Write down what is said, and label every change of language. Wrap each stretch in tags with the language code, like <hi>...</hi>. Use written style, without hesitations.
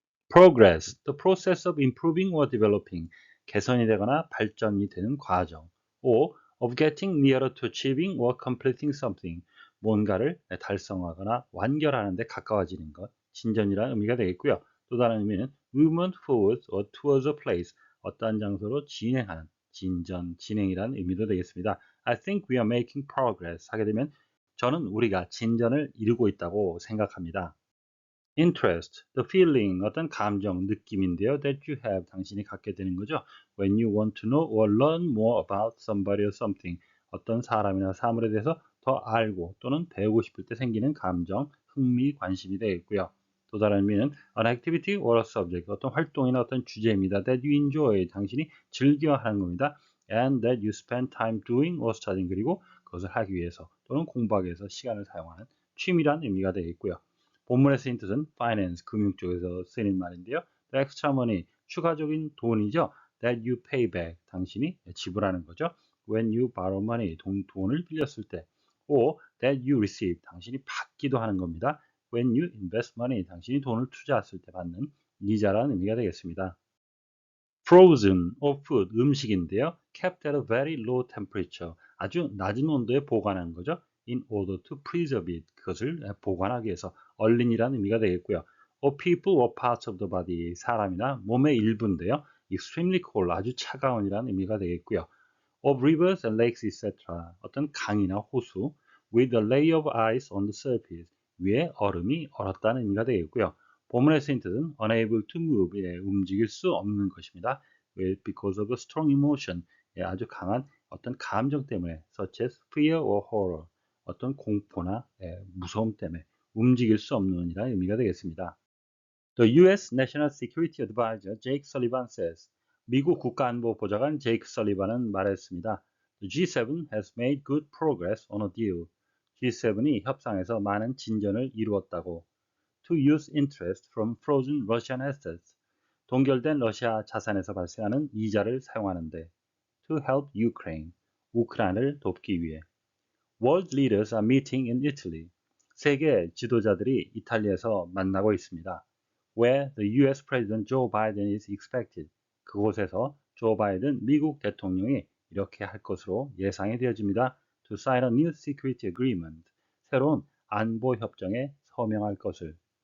<en>Progress, the process of improving or developing,</en> <ko>개선이 되거나 발전이 되는 과정.</ko> <en>or of getting nearer to achieving or completing something,</en> <ko>뭔가를 달성하거나 완결하는 데 가까워지는 것, 진전이라는 의미가 되겠고요. 또 다른 의미는</ko> <en>movement forward or towards a place,</en> <ko>어떠한 장소로 진행하는, 진전, 진행이라는 의미도 되겠습니다.</ko> <en>I think we are making progress</en> <ko>하게 되면 저는 우리가 진전을 이루고 있다고 생각합니다.</ko> <en>Interest, the feeling,</en> <ko>어떤 감정, 느낌인데요.</ko> <en>That you have,</en> <ko>당신이 갖게 되는 거죠.</ko> <en>When you want to know or learn more about somebody or something,</en> <ko>어떤 사람이나 사물에 대해서 더 알고 또는 배우고 싶을 때 생기는 감정, 흥미, 관심이 되겠고요. 또 다른 의미는</ko> <en>an activity or a subject,</en> <ko>어떤 활동이나 어떤 주제입니다.</ko> <en>That you enjoy,</en> <ko>당신이 즐겨하는 겁니다.</ko> <en>And that you spend time doing or studying,</en> <ko>그리고 그것을 하기 위해서 또는 공부하기 위해서 시간을 사용하는 취미란 의미가 되겠고요. 본문에 쓰인 뜻은 finance, 금융 쪽에서 쓰이는 말인데요.</ko> <en>The extra money,</en> <ko>추가적인 돈이죠.</ko> <en>That you pay back,</en> <ko>당신이 지불하는 거죠.</ko> <en>When you borrow money,</en> <ko>돈을 빌렸을 때.</ko> <en>or that you receive,</en> <ko>당신이 받기도 하는 겁니다.</ko> <en>When you invest money,</en> <ko>당신이 돈을 투자했을 때 받는 이자라는 의미가 되겠습니다.</ko> <en>Frozen or food,</en> <ko>음식인데요.</ko> <en>Kept at a very low temperature,</en> <ko>아주 낮은 온도에 보관하는 거죠.</ko> <en>In order to preserve it,</en> <ko>그것을 보관하기 위해서 얼린이라는 의미가 되겠고요.</ko> <en>Or people or parts of the body,</en> <ko>사람이나 몸의 일부인데요.</ko> <en>Extremely cold,</en> <ko>아주 차가운이라는 의미가 되겠고요.</ko> <en>Of rivers and lakes, etc.</en> <ko>어떤 강이나 호수</ko> <en>with a layer of ice on the surface,</en> <ko>위에 얼음이 얼었다는 의미가 되겠고요. 본문의 쓰인 뜻은</ko> <en>unable to move,</en> <ko>움직일 수 없는 것입니다.</ko> <en>because of a strong emotion,</en> <ko>아주 강한 어떤 감정 때문에</ko> <en>such as fear or horror,</en> <ko>어떤 공포나 무서움 때문에 움직일 수 없는이라는 의미가 되겠습니다.</ko> <en>The U.S. National Security Advisor Jake Sullivan says,</en> <ko>미국 국가안보 보좌관 제이크 설리반은 말했습니다.</ko> <en>The G7 has made good progress on a deal.</en> <ko>G7이 협상에서 많은 진전을 이루었다고.</ko> <en>To use interest from frozen Russian assets.</en> <ko>동결된 러시아 자산에서 발생하는 이자를 사용하는데.</ko> <en>To help Ukraine.</en> <ko>우크라이나를 돕기 위해.</ko> <en>World leaders are meeting in Italy.</en> <ko>세계 지도자들이 이탈리아에서 만나고 있습니다.</ko> <en>Where the US President Joe Biden is expected.</en> <ko>그곳에서 조 바이든 미국 대통령이 이렇게 할 것으로 예상이 되어집니다.</ko> <en>To sign a new security agreement.</en> <ko>새로운 안보 협정에 서명할 것을.</ko>